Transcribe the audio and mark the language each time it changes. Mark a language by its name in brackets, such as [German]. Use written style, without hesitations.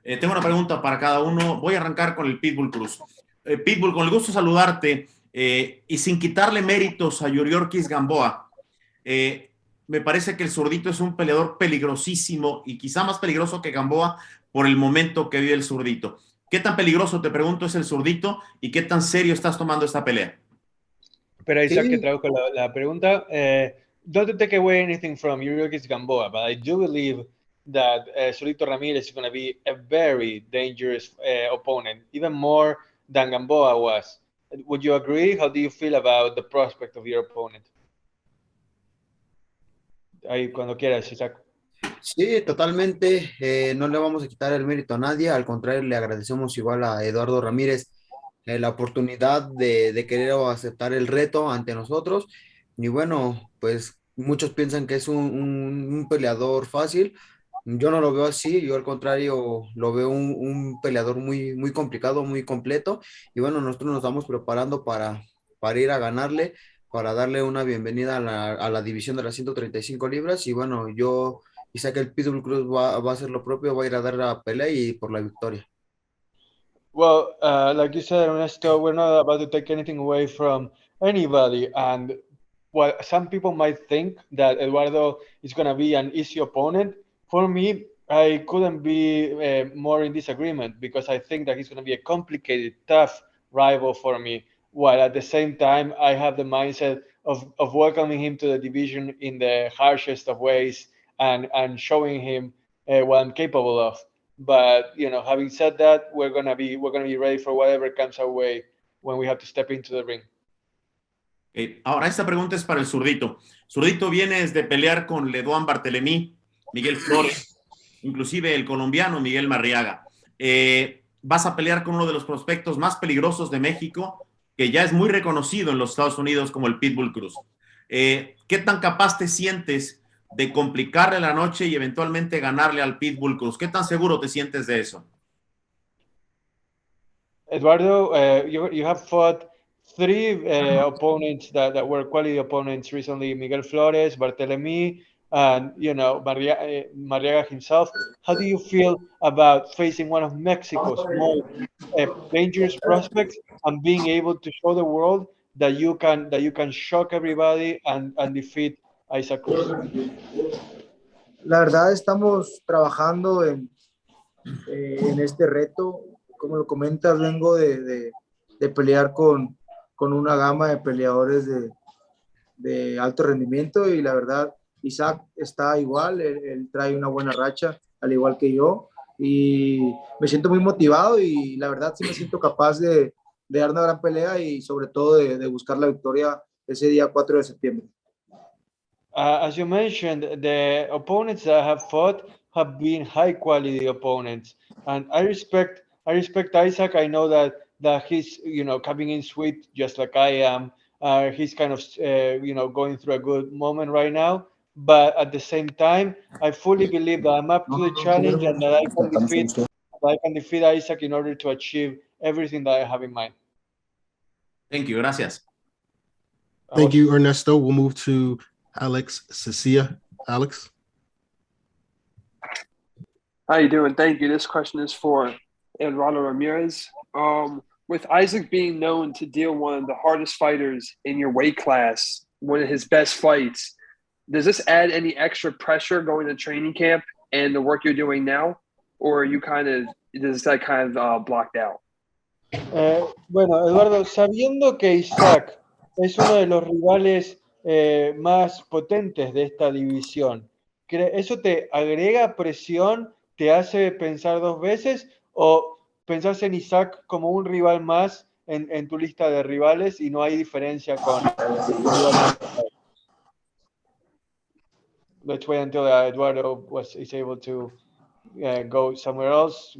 [Spanish] Tengo una pregunta para cada uno. Voy a arrancar con el Pitbull Cruz. Pitbull, con el gusto de saludarte y sin quitarle méritos a Yuriorkis Gamboa, me parece que el zurdito es un peleador peligrosísimo y quizá más peligroso que Gamboa por el momento que vive el zurdito. ¿Qué tan peligroso, te pregunto, es el zurdito y qué tan serio estás tomando esta pelea? Espera, Isaac, que traduzco la pregunta. [English] Don't take away anything from Yuriorkis Gamboa, but I do believe that Solito Ramirez is going to be a very dangerous opponent, even more than Gamboa was. Would you agree? How do you feel about the prospect of your opponent? [Spanish] Ahí, cuando quieras, Isaac. Sí, totalmente. No le vamos a quitar el mérito a nadie. Al contrario, le agradecemos igual a Eduardo Ramírez la oportunidad de querer aceptar el reto ante nosotros. Y bueno, pues muchos piensan que es un peleador fácil. Yo no lo veo así, yo al contrario lo veo un peleador muy, muy complicado, muy completo. Y bueno, nosotros nos estamos preparando para ir a ganarle, para darle una bienvenida a la división de las 135 libras. Y bueno, y sé que el Pitbull Cruz va a hacer lo propio, va a ir a dar la pelea y por la victoria. [English] Well, like you said, Ernesto, we're not about to take anything away from anybody. And while some people might think that Eduardo is going to be an easy opponent, for me, I couldn't be more in disagreement because I think that he's going to be a complicated, tough rival for me, while at the same time I have the mindset of welcoming him to the division in the harshest of ways and showing him what I'm capable of. But having said that, we're gonna be ready for whatever comes our way when we have to step into the ring. [Spanish] Ahora esta pregunta es para el zurdito. Zurdito, vienes de pelear con Leduán Barthélémy, Miguel Flores, inclusive el colombiano Miguel Marriaga. Vas a pelear con uno de los prospectos más peligrosos de México, que ya es muy reconocido en los Estados Unidos como el Pitbull Cruz. ¿Qué tan capaz te sientes de complicarle la noche y eventualmente ganarle al Pitbull Cruz? ¿Qué tan seguro te sientes de eso? [English] Eduardo, you have fought three opponents that were quality opponents recently: Miguel Flores, Barthélémy, and Marriaga himself. How do you feel about facing one of Mexico's most dangerous prospects and being able to show the world that you can shock everybody and defeat Isaac Cruz? [Spanish] La verdad estamos trabajando en este reto. Como lo comentas, vengo de pelear con una gama de peleadores de alto rendimiento, y la verdad Isaac está igual, él trae una buena racha, al igual que yo, y me siento muy motivado, y la verdad sí me siento capaz de dar una gran pelea y sobre todo de buscar la victoria ese día 4 de septiembre. [English] As you mentioned, the opponents that I have fought have been high quality opponents, and I respect Isaac. I know that he's coming in sweet just like I am. He's kind of going through a good moment right now, but at the same time, I fully believe that I'm up to the challenge and that I can defeat Isaac in order to achieve everything that I have in mind. Thank you. [Spanish] Gracias. [English] Thank you, Ernesto. We'll move to Alex Cecilia. Alex. How you doing? Thank you. This question is for Eduardo Ramirez. With Isaac being known to deal one of the hardest fighters in your weight class, one of his best fights, does this add any extra pressure going to training camp and the work you're doing now, or are you does that kind of blocked out? [Spanish] Bueno, Eduardo, sabiendo que Isaac es uno de los rivales más potentes de esta división, ¿eso te agrega presión, te hace pensar dos veces, o pensás en Isaac como un rival más en tu lista de rivales y no hay diferencia con [English] Let's wait until Eduardo is able to go somewhere else.